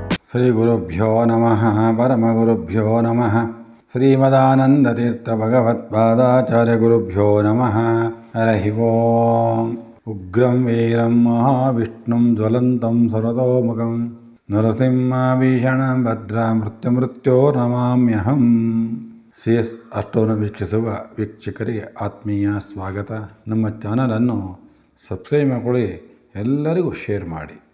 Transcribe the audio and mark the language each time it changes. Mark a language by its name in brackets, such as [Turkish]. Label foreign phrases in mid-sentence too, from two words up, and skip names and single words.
[Sanskrit] ಶ್ರೀ ಗುರುಭ್ಯೋ ನಮಃ ಪರಮಗುರುಭ್ಯೋ ನಮಃ ಶ್ರೀಮದಾನಂದತೀರ್ಥಭಗವತ್ಪಾದಾಚಾರ್ಯ ಗುರುಭ್ಯೋ ನಮಃ ಹರಿ ಓಂ. ಉಗ್ರಂ ವೀರಂ ಮಹಾವಿಷ್ಣುಂ ಜ್ವಲಂತಂ ಸರ್ವತೋಮುಖಂ ನರಸಿಂಹಭೀಷಣಂ ಭದ್ರಾ ಮೃತ್ಯುರ್ನಮಾಮ್ಯಹಂ. [Kannada] CS ಅಷ್ಟೋನ ವೀಕ್ಷಿಸುವ ವೀಕ್ಷಕರಿಗೆ ಆತ್ಮೀಯ ಸ್ವಾಗತ. ನಮ್ಮ ಚಾನಲನ್ನು ಸಬ್ಸ್ಕ್ರೈಬ್ ಮಾಡಿಕೊಳ್ಳಿ, ಎಲ್ಲರಿಗೂ ಶೇರ್ ಮಾಡಿ.